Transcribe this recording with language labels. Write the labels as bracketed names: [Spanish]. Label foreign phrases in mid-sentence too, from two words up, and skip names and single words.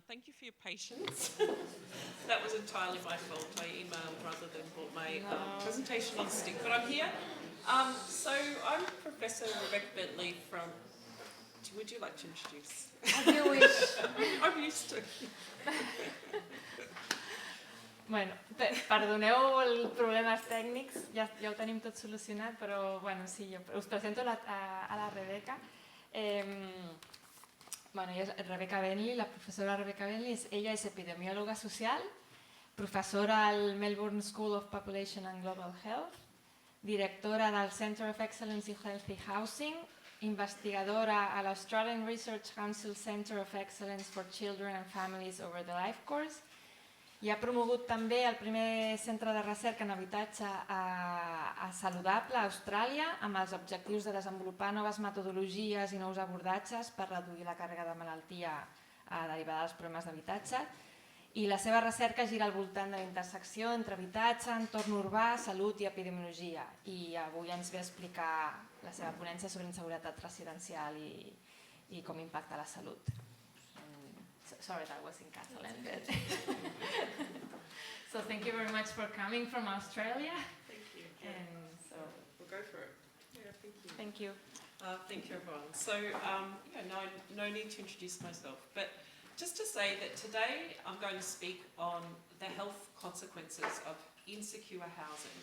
[English] Thank you for your patience. That was entirely my fault. I emailed rather than brought my presentation on stick, but I'm here. So I'm Professor Rebecca Bentley from... Would you like to introduce? As you wish. I'm used to. [Catalan] Bueno, perdoneu els problemes tècnics, ja ho tenim tot solucionat, però bueno, sí, jo us presento a la Rebecca. Bueno, ella és Rebecca Bentley, la professora Rebecca Bentley, ella és epidemiòloga social, professora al Melbourne School of Population and Global Health, directora del Centre of Excellence in Healthy Housing, investigadora a l'Australian Research Council Centre of Excellence for Children and Families over the Life Course, i ha promogut també el primer centre de recerca en habitatge saludable a Austràlia amb els objectius de desenvolupar noves metodologies i nous abordatges per reduir la càrrega de malaltia derivada dels problemes d'habitatge. I la seva recerca gira al voltant de la intersecció entre habitatge, entorn urbà, salut i epidemiologia. I avui ens ve a explicar la seva ponència sobre inseguretat residencial i com impacta la salut. [English] Sorry, that was in Catalan. So thank you very much for coming from Australia. Thank you. And so we'll go for it. Yeah, thank you. Thank you. Thank you, everyone. So, no need to introduce myself, but just to say that today I'm going to speak on the health consequences of insecure housing.